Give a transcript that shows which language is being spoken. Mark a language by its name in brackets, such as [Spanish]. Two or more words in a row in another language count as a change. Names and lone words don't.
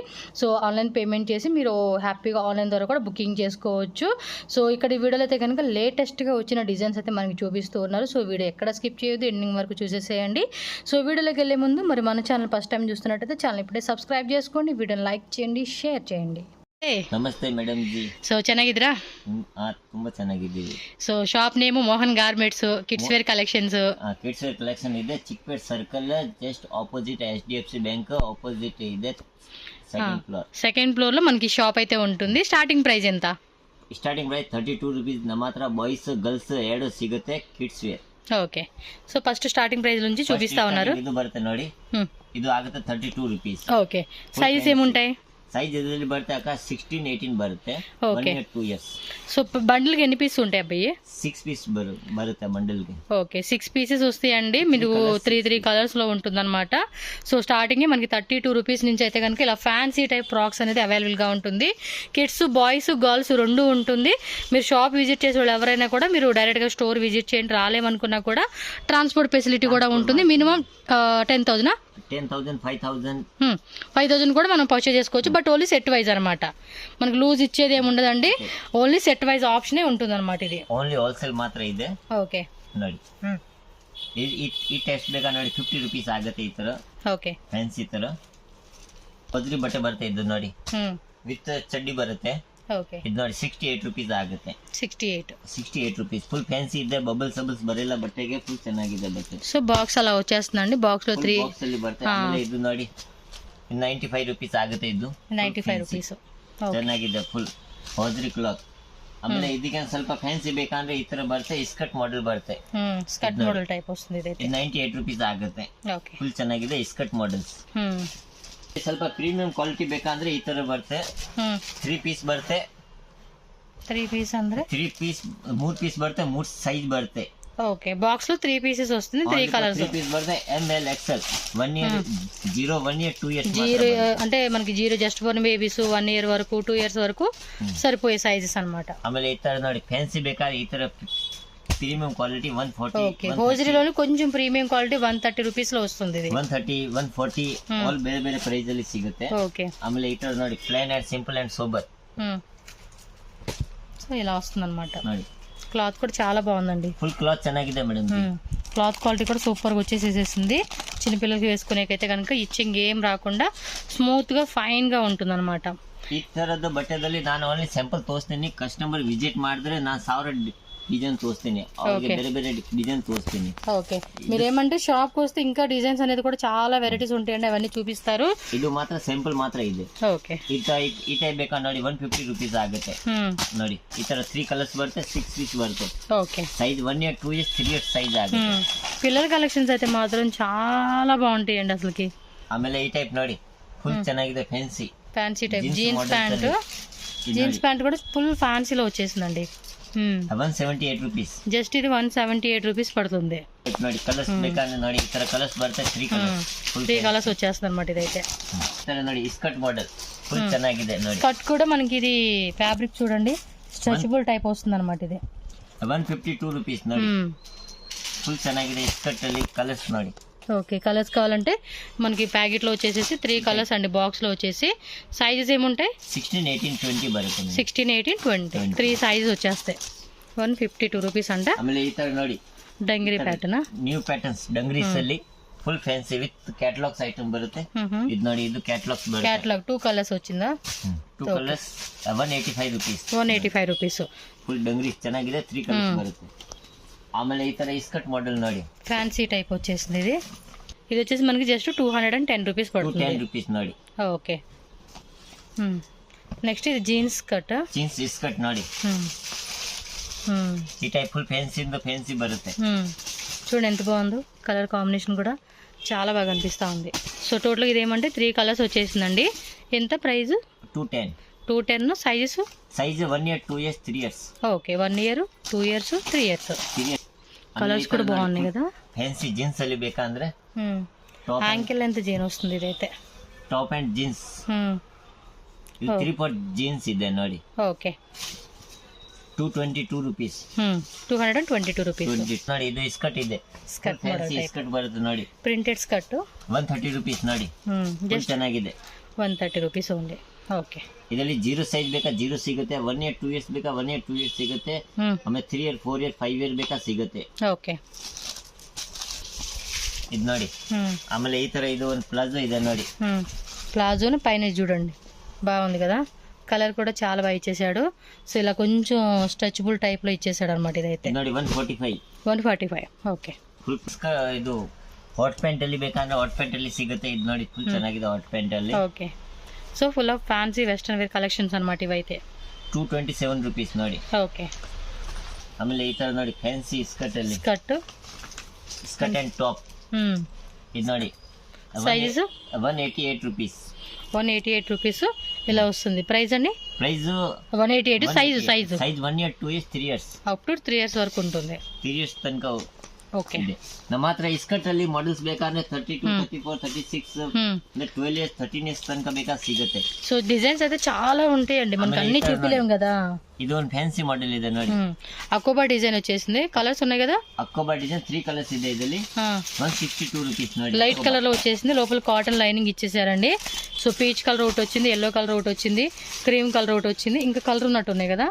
[Telugu] సో ఆన్లైన్ పేమెంట్ చేసి మీరు హ్యాపీగా ఆన్లైన్ ద్వారా కూడా బుకింగ్ చేసుకోవచ్చు. సో ఇక్కడ ఈ వీడియోలో అయితే కనుక లేటెస్ట్గా వచ్చిన డిజైన్స్ అయితే మనకి చూపిస్తూ ఉన్నారు. సో వీడియో ఎక్కడ స్కిప్ చేయొద్దు, ఎండింగ్ వరకు చూసేసేయండి. సో వీడియోలోకి వెళ్ళే ముందు మరి మన ఛానల్ [English] first time [Telugu] చూస్తున్నట్టయితే ఛానల్ ఇప్పుడే సబ్స్క్రైబ్ చేసుకోండి, వీడియోని లైక్ చేయండి, షేర్ చేయండి. [Kannada] ನಮಸ್ತೆ ಮೇಡಮ್ ಜಿ. ಸೊ ಚೆನ್ನಾಗಿದ್ದೀರಾ? ತುಂಬಾ ಚೆನ್ನಾಗಿದ್ದೀವಿ. ಸೊ ಶಾಪ್ ನೇಮು ಮೋಹನ್ ಗಾರ್ಮೆಂಟ್ಸ್, [English] kids wear collections. kids wear collection [Kannada] ಇದೆ, ಚಿಕ್ಪೇಟ್ ಸರ್ಕಲ್ [English] just opposite HDFC bank opposite [Kannada] ಇದೆ, [English] second floor. second floor [Telugu] లో మనకి షాప్ అయితే ఉంటుంది. [English] starting price [Telugu] ఎంత? [English] starting price 32 rupees. [Kannada] ನಮ್ಮ ಹತ್ರ ಬಾಯ್ಸ್ ಗರ್ಲ್ಸ್ ಎರಡು ಸಿಗುತ್ತೆ ಕಿಡ್ಸ್ ವೇರ್. [Telugu] ఓకే. సో [English] first starting price [Telugu] నుంచి చూపిస్తా ఉన్నారు. [Kannada] ಇದು ಬರುತ್ತೆ ನೋಡಿ, ಇದು ಆಗುತ್ತೆ 32 ರೂಪೀಸ್. [Telugu] ఓకే. సైజ్ ఏముంటాయి? [Kannada] సైజ్ ಇದರಲ್ಲಿ ಬರುತ್ತೆ ಅಕ್ಕ 16 18 ಬರುತ್ತೆ. [English] 1 year 2 years. [Telugu] సో బండిల్ కి ఎన్ని పీస్ ఉంటాయి అబ్బాయి? 6 పీస్ బರುತ್ತೆ బండిల్ కి. ఓకే, 6 పీసెస్ వస్తాయండి. మీరు 3 కలర్స్ లో ఉంటుందన్నమాట. సో స్టార్టింగ్ మనకి 32 రూపీస్ నుంచి అయితే కనుక ఇలా ఫ్యాన్సీ టైప్ ఫ్రాక్స్ అనేది అవైలబుల్ గా ఉంటుంది. కిడ్స్, బాయ్స్, గర్ల్స్ రెండు ఉంటుంది. మీరు షాప్ విజిట్ చేసే వాళ్ళు ఎవరైనా కూడా మీరు డైరెక్ట్ గా స్టోర్ విజిట్ చేయండి, రాలేమనుకున్నా కూడా ట్రాన్స్పోర్ట్ ఫెసిలిటీ కూడా ఉంటుంది. మినిమం 10,000 5,000 కూడా మనం పర్చేజ్ చేసుకోవచ్చు. బట్ [English] only set wise [Telugu] అనమాట, మనకు లూజ్ ఇచ్చేది ఏమి ఉండదండి, [English] only set wise option [Telugu] ఉంటుంది అనమాట. ఇది [English] only wholesale [Kannada] మాత్ర ಇದೆ. [Telugu] ఓకే [Kannada] ನೋಡಿ, ಈ ಟೆಸ್ಟ್ ಬೇಕಾ ನೋಡಿ 50 ರೂಪೀಸ್ ಆಗುತ್ತೆ. ಈ ತರ ಓಕೆ ಫ್ಯಾನ್ಸಿ ತರ ಪದ್ರಿ ಬಟ್ಟೆ ಬರುತ್ತೆ. ಇದು ನೋಡಿ ವಿತ್ ಚಡ್ಡಿ ಬರುತ್ತೆ. ಓಕೆ, ಇದು ನೋಡಿ 68 ರೂಪೀಸ್ ಆಗುತ್ತೆ. 68 ರೂಪೀಸ್. ಫುಲ್ ಫ್ಯಾನ್ಸಿ ಇದೆ, ಬಬಲ್ಸ್ ಬರೆಲ್ಲ ಬಟ್ಟೆಗೆ, ಫುಲ್ ಚೆನ್ನಾಗಿದೆ ಬಟ್ಟೆ. [Telugu] సో బాక్స్ అలా వచ్చేస్తుందండి, బాక్స్ లో 3 [Kannada] ಬಾಕ್ಸ್ ಅಲ್ಲಿ ಬರುತ್ತೆ. ಆಮೇಲೆ ಇದು ನೋಡಿ 95 ರೂಪೀಸ್ ಆಗುತ್ತೆ. ಇದು 95 ರೂಪೀಸ್. ಚೆನ್ನಾಗಿದೆ, ಫುಲ್ ಹೋದ್ರಿ ಕ್ಲಾತ್. ಆಮೇಲೆ ಇದಕ್ಕೆ ಸ್ವಲ್ಪ ಫ್ಯಾನ್ಸಿ ಬೇಕಂದ್ರೆ ಈ ತರ ಬರುತ್ತೆ, ಇಸ್ಕಟ್ ಮಾಡೆಲ್ ಬರುತ್ತೆ. ಸ್ಕರ್ಟ್ ಮಾಡೆಲ್ ಟೈಪ್ ವస్తుంది. ಇದು 98 ರೂಪೀಸ್ ಆಗುತ್ತೆ. ಓಕೆ, ಫುಲ್ ಚೆನ್ನಾಗಿದೆ ಇಸ್ಕಟ್ ಮಾಡೆಲ್ಸ್. ಸ್ವಲ್ಪ [English] premium quality [Kannada] ಬೇಕಂದ್ರೆ ಈ ತರ ಬರುತ್ತೆ. 3 ಪೀಸ್ ಬರುತ್ತೆ. 3 ಪೀಸ್ ಅಂದ್ರೆ 3 ಪೀಸ್ 3 ಪೀಸ್ ಬರುತ್ತೆ, 3 ಸೈಜ್ ಬರುತ್ತೆ. [Telugu] ఓకే, బాక్స్ లో 3 పీసెస్ వస్తుంది, 3 కలర్స్. [Kannada] 3 పీస్ బರುತ್ತೆ, ML XL. [English] 1 year 0 1 year 2 years. [Telugu] జీరో అంటే మనకి జీరో [English] just for babies [Telugu] 1 year వరకు 2 years వరకు సరిపోయే సైజెస్ అన్నమాట. [Kannada] ఆಮೇಲೆ ఈ ತರ ನೋಡಿ ಫ್ಯಾನ್ಸಿ ಬೇಕಾದ್ರೆ ಈ ತರ [English] premium quality [Kannada] 140. [Telugu] ఓకే, హోజరీలోని కొంచెం [English] premium quality 130 rupees [Telugu] లో వస్తుంది. ఇది [Kannada] 130 140 ఆల్ ಬೇರೆ ಬೇರೆ ಪ್ರೈಸ್ ಅಲ್ಲಿ ಸಿಗುತ್ತೆ. [Telugu] ఓకే, [Kannada] ಆಮೇಲೆ ಈ ತರ ನೋಡಿ [English] plain and simple and sober. [Telugu] సో ఇలా వస్తుంది అన్నమాట. [Kannada] ನೋಡಿ [Telugu] క్లాత్ కూడా చాలా బాగుందండి, ఫుల్ క్లాత్ ಚೆನ್ನಾಗಿದೆ మేడం. క్లాత్ క్వాలిటీ కూడా సూపర్ గా వచ్చేసేసింది. చిన్నపిల్లలకి వేసుకునేకైతే కనుక ఇచ్చింగ్ ఏం రాకుండా స్మూత్ గా ఫైన్ గా ఉంటుంది అనమాట. [Kannada] ಈ ತರದ ಬಟ್ಟೆದಲ್ಲಿ ನಾನು ಓನ್ಲಿ ಸ್ಯಾಂಪಲ್ ತೋರಿಸ್ತೀನಿ, ಕಸ್ಟಮರ್ ವಿಸಿಟ್ ಮಾಡಿದ್ರೆ ನಾನು 1000 ಡಿಸೈನ್ ತೋರಿಸ್ತೀನಿ ಅವ್ರಿಗೆ, ಬೇರೆ ಬೇರೆ ಡಿಸೈನ್ ತೋರಿಸ್ತೀನಿ. [Telugu] ఓకే, మీరేమంటే షాప్కి వస్తే ఇంకా డిజైన్స్ అనేది కూడా చాలా వెరైటీస్ ఉంటాయండి, అవన్నీ చూపిస్తారు. [Kannada] ಇದು ಮಾತ್ರ ಸ್ಯಾಂಪಲ್ ಮಾತ್ರ ಇದೆ. [Telugu] ఓకే, [Kannada] ಈ ಟೈಪ್ ಬೇಕಾ ನೋಡಿ 150 rupees ಆಗುತ್ತೆ. ನೋಡಿ ಈ ತರ 3 ಕಲರ್ಸ್ ಬರುತ್ತೆ, 6 ಪೀಸ್ ಬರುತ್ತೆ. [Telugu] ఓకే, [Kannada] సైజ్ [English] 1 year 2 years 3 years [Kannada] ಸೈಜ್ ಆಗುತ್ತೆ. [Telugu] పిల్లల కలెక్షన్స్ అయితే మాత్రం చాలా బాగుంటాయండి అసలుకి. [Kannada] ಆಮೇಲೆ ಈ ಟೈಪ್ ನೋಡಿ ಫುಲ್ ಚೆನ್ನಾಗಿದೆ, ಫ್ಯಾನ್ಸಿ [Telugu] టైప్ జీన్స్ ప్యాంట్ కూడా ఫుల్ ఫ్యాన్సీలో వచ్చేసిందండి. [English] 178 rupees. [Telugu] జస్ట్ ఇది 178 రూపీస్ పడుతుంది. [Kannada] ನೋಡಿ ಕಲರ್ಸ್ ಬೇಕಾದ್ರೆ ನೋಡಿ ಈ ತರ ಕಲರ್ಸ್ ಬರುತ್ತೆ, 3 [Telugu] కలర్స్ వచ్చేస్తుంది అనమాట. ఇదైతే [Kannada] ನೋಡಿ ಸ್ಕರ್ಟ್ మోడల్ ఫుల్ ಚೆನ್ನಾಗಿದೆ ನೋಡಿ. [Telugu] కట్ కూడా మనకి ఇది ఫ్యాబ్రిక్ చూడండి, స్ట్రెచబుల్ టైప్ వస్తుంది అనమాట. ఇది [Kannada] 152 rupees ನೋಡಿ, ఫుల్ ಚೆನ್ನಾಗಿದೆ ಸ್ಕರ್ಟ್ ಅಲ್ಲಿ. కలర్స్ ನೋಡಿ. [Telugu] ఓకే, కలర్స్ కావాలంటే మనకి ప్యాకెట్ లో వచ్చేసి 3 కలర్స్ అండి, బాక్స్ లో వచ్చేసి. సైజెస్ ఏముంటాయి? [Kannada] 16, 18, 20 బರುತ್ತೆ. [Telugu] 16, 18, 20 3 సైజెస్ వచ్చేస్తాయి. 152 రూపీస్ అంట. [Kannada] ಆಮೇಲೆ ಈ ತರ ನೋಡಿ [Telugu] డంగిరి ప్యాటర్న్, [Kannada] న్యూ ಪ್ಯಾಟರ್ನ್ಸ್ ಡಂಗ್ರೀಸ್ ಅಲ್ಲಿ ಫುಲ್ ಫ್ಯಾನ್ಸಿ ವಿತ್ ಕ್ಯಾಟಲಾಗ್ಸ್ ಐಟಮ್ ಬರುತ್ತೆ. ಇದು ನೋಡಿ, ಇದು ಕ್ಯಾಟಲಾಗ್ಸ್ ಬರುತ್ತೆ. [Telugu] క్యాటలాగ్ 2 కలర్స్ వచ్చిందా? [Kannada] 2 ಕಲರ್ಸ್ 185 rupees. [Telugu] 185 రూపీస్. [Kannada] ಫುಲ್ ಡಂಗ್ರೀಸ್ ಚೆನ್ನಾಗಿದೆ, 3 ಕಲರ್ಸ್ ಬರುತ್ತೆ. ಆಮೇಲೆ ಈ ತರ ಸ್ಕರ್ಟ್ మోడల్ ನೋಡಿ, [Telugu] ఫ్యాన్సీ టైప్ వచ్చేసింది. ఇది వచ్చేసి మనకి జస్ట్ 210 రూపీస్ పడుతుంది. [Kannada] 210 rupees ನೋಡಿ. [Telugu] ఓకే, నెక్స్ట్ ఇది జీన్స్ స్కర్ట్. జీన్స్ స్కర్ట్ ನೋಡಿ, ఈ టైప్ ఫుల్ ఫ్యాన్సీ బರುತ್ತೆ. చూడండి ఎంత బాగుందో, కలర్ కాంబినేషన్ కూడా చాలా బాగా అనిపిస్తూ ఉంది. సో టోటల్ ఇది ఏమంటే 3 కలర్స్ వచ్చేసిందండి. ఎంత ప్రైస్? 210. 210. సైజెస్? సైజ్ [English] 1 year 2 years 3 years. [Telugu] ఓకే, [English] 1 year 2 years 3 years. [Telugu] కలర్స్ కూడా బాగున్నాయి కదా. [Kannada] ఫ్యాన్సీ జీన్స్ ಅಲ್ಲಿ ಬೇಕಂದ್ರೆ [Telugu] యాంకిల్ లెంత్ జీన్ వస్తుంది ఇదైతే. [English] top and jeans, [Kannada] ಇದು 3/4 జీన్స్ ಇದೆ ನೋಡಿ. [Telugu] ఓకే, [English] 222 rupees. [Telugu] 222 రూపీస్ [Kannada] ನೋಡಿ. ಇದು ಸ್ಕರ್ಟ್ ಇದೆ, ಸ್ಕರ್ಟ್ ಸ್ಕರ್ಟ್ ಬರುತ್ತೆ ನೋಡಿ, [English] printed skirt. [Kannada] 130 rupees ನೋಡಿ, ಜಸ್ಟ್ ಚೆನ್ನಾಗಿದೆ. [Telugu] 130 రూపీస్ ఓన్లీ. ఓకే, [Kannada] ಇದರಲ್ಲಿ 0 ಸೈಜ್ ಬೇಕಾ 0 ಸಿಗುತ್ತೆ, 1 year 2 years ಬೇಕಾ 1 year 2 years ಸಿಗುತ್ತೆ, ಆಮೇಲೆ 3 year 4 year 5 year ಬೇಕಾ ಸಿಗುತ್ತೆ. [Telugu] ఓకే, [Kannada] ಇದು ನೋಡಿ. ಆಮೇಲೆ ಈ ತರ ಇದು ಒಂದು ಪ್ಲಾಜೋ ಇದೆ ನೋಡಿ. [Telugu] ప్లాజోని పైన చూడండి, బాగుంది కదా. కలర్ కూడా చాలా బాగా ఇచ్చేసాడు. సో ఇలా కొంచెం స్ట్రెచబుల్ టైప్ లో ఇచ్చేసాడు అనమాట. ఇదైతే [Kannada] ನೋಡಿ 145. [Telugu] 145. ఓకే, [Kannada] ಫುಲ್ ಇದು ಹಾಟ್ ಪ್ಯಾಂಟ್ ಅಲ್ಲಿ ಬೇಕಂದ್ರೆ ಹಾಟ್ ಪ್ಯಾಂಟ್ ಅಲ್ಲಿ ಸಿಗುತ್ತೆ. ಇದು ನೋಡಿ ಫುಲ್ ಚೆನ್ನಾಗಿದೆ ಹಾಟ್ ಪ್ಯಾಂಟ್ ಅಲ್ಲಿ. [Telugu] ఓకే, సో [English] full of fancy western wear collections [Telugu] అనమాట ఇవైతే. [Kannada] 227 rupees ನೋಡಿ. [Telugu] ఓకే, [Kannada] ಆಮೇಲೆ ಈ ತರ ನೋಡಿ ಫ್ಯಾನ್ಸಿ ಸ್ಕರ್ಟ್ ಅಲ್ಲಿ, [English] skirt and top. [Kannada] ಇದು ನೋಡಿ [Telugu] సైజెస్ [English] 188 rupees. [Telugu] 188 రూపీస్ ఇలా వస్తుంది. ప్రైస్ అండి? ప్రైస్ 188. సైజ్ [English] 1 year 2 years 3 years up to 3 years [Telugu] వరకు ఉంటుంది. [Kannada] 3 years ತನಕ. [Telugu] ఓకే, [Kannada] ನಮ್ಮ ಹತ್ರ ಸ್ಕರ್ಟ್ ಅಲ್ಲಿ ಮಾಡೆಲ್ಸ್ ಬೇಕಾದ್ರೆ 32, 34, 36, [English] 12 years 13 years [Kannada] ತನಕ ಬೇಕಾ ಸಿಗುತ್ತೆ. [Telugu] సో డిజైన్స్ అయితే చాలా ఉంటాయండి, మనకి అన్ని చూపిలేము కదా. [Kannada] ఇది ಒಂದು ఫ్యాన్సీ మోడల్ ಇದೆ ನೋಡಿ, [Telugu] అకోబా డిజైన్ వచ్చేసింది. కలర్స్ ఉన్నాయి కదా. [Kannada] అకోబా డిజైన్ 3 కలర్స్ ಇದೆ ಇದರಲ್ಲಿ. 162 rupees ನೋಡಿ. [Telugu] లైట్ కలర్ లో వచ్చేసింది, లోపల కాటన్ లైనింగ్ ఇచ్చేసారండి. సో పీచ్ కలర్ ఒకటి వచ్చింది, ఎల్లో కలర్ ఒకటి వచ్చింది, క్రీమ్ కలర్ ఒకటి వచ్చింది, ఇంకా కలర్ ఉన్నట్టు ఉన్నాయి కదా.